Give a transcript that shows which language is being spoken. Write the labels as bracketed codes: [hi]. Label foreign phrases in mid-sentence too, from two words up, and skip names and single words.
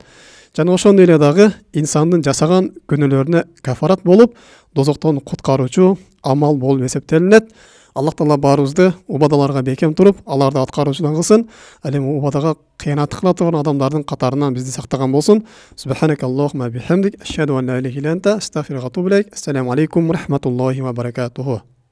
[ky] Жана ошону эле дагы инсандын жасаган күнөөлөрүнө кафарат болуп, дозоктон куткаруучу амал болуп эсептелинет. Аллах Таала баарыбызды убадаларга бекем туруп, аларды аткаруучудан кылсын. Ал эми убадага кыянат кыла турган адамдардын катарынан бизди сактаган болсун. [ar] سبحانك اللهم بحمدك، أشهد أن لا إله إلا أنت، أستغفرك وأتوب إليك. السلام عليكم ورحمة الله وبركاته.